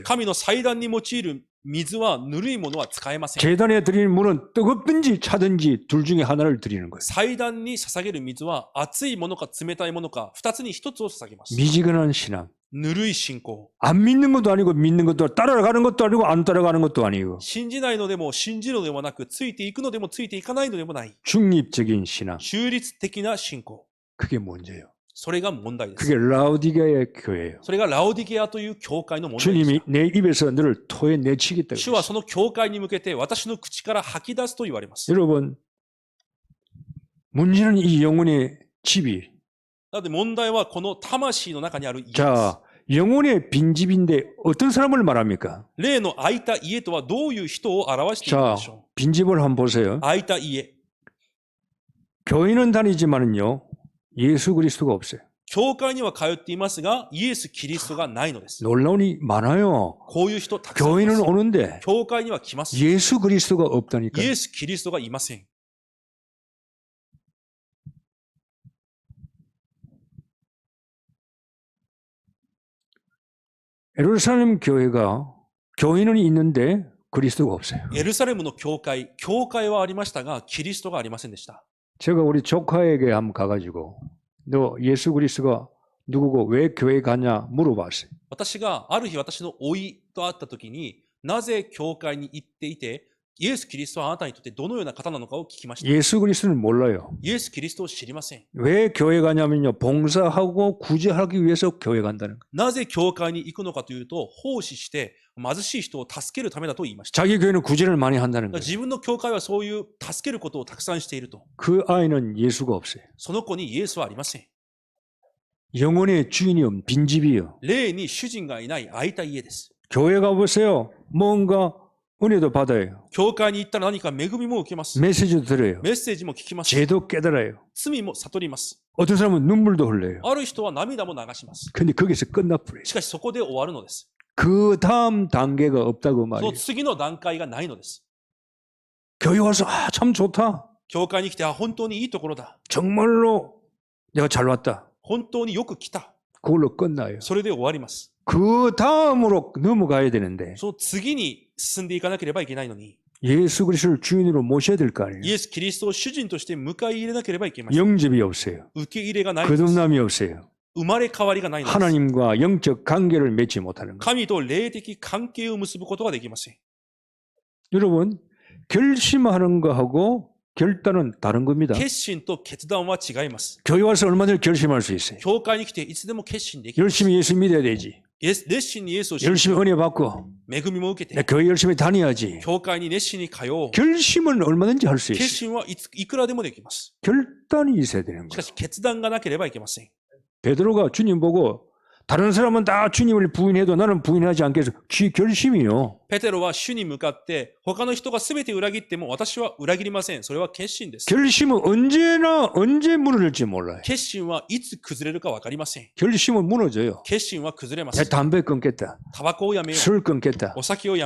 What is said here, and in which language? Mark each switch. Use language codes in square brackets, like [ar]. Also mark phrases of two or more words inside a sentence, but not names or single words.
[ja] 神の祭壇に用いる水はぬるいものは使えません。 [ko] 재단에 드리는 물은 뜨겁든지 차든지 둘 중에 하나를 드리는 거예요. [ja] 祭壇に捧げる水は熱いものか冷たいものか、二つに一つを捧げます。 [ko] 미직한 신앙. [ja] ぬるい信仰。 [ko] 안 믿는 것도 아니고 믿는 것도 아니고 따라가는 것도 아니고 안 따라가는 것도 아니고 [ja] 信じないのでも信じるのでもなく、ついていくのでもついていかないのでもない。 [ko] 중립적인 신앙. [ja] 中立的な信仰。 [ko] 그게 문제예요. [ja] それが問題です。 [ko] 그게 라우디게의 교회예요. [ja] それがラオディゲアという教会の問題で [ko] 주님이 [ja] す。 [ko] 내 입에서 너를 토해 내치겠다. [ja] 主はその教会に向けて私の口から吐き出すと言われます。 [ko] 여러분 문제는 이 영혼의 집이 [ja] なので問題はこの魂の中にある家です。 [ko] 자 영혼의 빈집인데 어떤 사람을 말합니까? [ja] 霊の空いた家とはどういう人を表しているの [ko] 자 [ja] でしょ [ko] 빈집을 한번 보세요. [ja] う。空いた家。 [ko] 교인은 다니지만은요 예수 그리스도가 없어요. [ja] 教会には通っていますが、イエス・キリストがないのです。 [ko] 놀라운이 많아요. [ja] こういう人たくさんいま [ko] 교인은 [ja] す。 [ko] 오는데 [ja] 教会には来ます。 [ko] 예수 그리스도가 없다니까. [ja] イエス・キリストがいません。 [ko] 예루살렘 교회가 교인은 있는데 그리스도가 없어요. [ja] エルサレムの教会はありましたが、キリストがありませんでした。 [ko] 제가 우리 조카에게 한번 가가지고 너 예수 그리스도가 누구고 왜 교회 가냐 물어봤어요. [ja] 私がある日私の甥いと会った時に、なぜ教会に行っていて、イエス・キリストはあなたにとってどのような方なのかを聞きました。 [ko] 예수 그리스도는 몰라요. [ja] イエス・キリストを知りません。 [ko] 왜 교회 가냐면요. 봉사하고 구제하기 위해서 교회 간다는 거예요. [ja] なぜ教会に行くのかというと、奉仕して貧しい人を助けるためだと言いました。 [ko] 자기 교회는 구제를 많이 한다는 거예요. [ja] 自分の教会はそういう助けることをたくさんしていると。 [ko] 그 아이는 예수가 없어요. [ja] その子にイエスはありません。 [ko] 영혼의 주인이 없는 빈집이에요. [ja] 霊に主人がいない空いた家です。 [ko] 교회 가보세요. 뭔가 은혜도 받아요. [ja] 教会に行ったら何か恵みも受けます。 [ko] 메시지도 들어요. [ja] メッセージも聞きます。 [ko] 죄도 깨달아요. [ja] 罪も悟ります。 [ko] 어떤 사람은 눈물도 흘려요. [ja] ある人は涙も流します。 [ko] 근데 거기서 끝나버려요. [ja] しかしそこで終わるのです。 [ko] 그 다음 단계가 없다고 [ja] そ [ko] 말이에요. [ja] の次の段階がないのです。 [ko] 교회 와서 참 좋다. [ja] 教会に来て、本当にいいところだ。 [ko] 정말로 내가 잘 왔다. [ja] 本当によく来た。 [ko] 그걸로 끝나요. [ja] それで終わります。 [ko] 그 다음으로 넘어가야 되는데 [ja] その次に進んでいかなければいけないのに、 [ko] 예수 그리스도를 주인으로 모셔야 될 거 아니에요. [ja] イエス・キリストを主人として迎え入れなければいけません。 [ko] 영접이 없어요. [ja] 受け入れがないのです。 [ko] 거듭남이 없어요. [ja] 生まれ変わりがないのです。 [ko] 하나님과 영적 관계를 맺지 못하는 거예요. [ja] 神と霊的関係を結ぶことができません。 [ko] 여러분 결심하는 거하고 결단은 다른 겁니다. [ja] 決心と決断は違います。 [ko] 교회 와서 얼마든지 결심할 수 있어요. [ja] 教会に来ていつでも決心できます。 [ko] 열심히 예수 믿어야 되지. [ja] 熱心にイエスを信じ、 [ko] 열심히 은혜 받고 [ja] 恵みも受け [ko] 내 [ja] て、 [ko] 교회 열심히 다녀야지. [ja] 教会に熱心に通おう。 [ko] 결심은 얼마든지 할 수 [ja] 決 [ko] 있어요. [ja] 心はいくらでもできます。 [ko] 결단이 있어야 되는 [ja] しか [ko] 거예요. [ja] し決断がなければいけません。 [ko] 베드로가 주님 보고 다른 사람은 다 주님을 부인해도 나는 부인하지 않겠어. 결심이요. [ja] ペテロは主に向かって、他の人が全て裏切っても私は裏切りません。それは決心です。 [ko] 결심은 언제 무너질지 몰라요. [ja] 決心はいつ崩れるか分かりません。 [ko] 결심은 무너져요. [ja] 決心は崩れま [ko] 내 [ja] す。 [ko] 담배 끊겠다. [ja] タバコをやめよう。 [ko] 술 끊겠다. [ja] お酒をやめ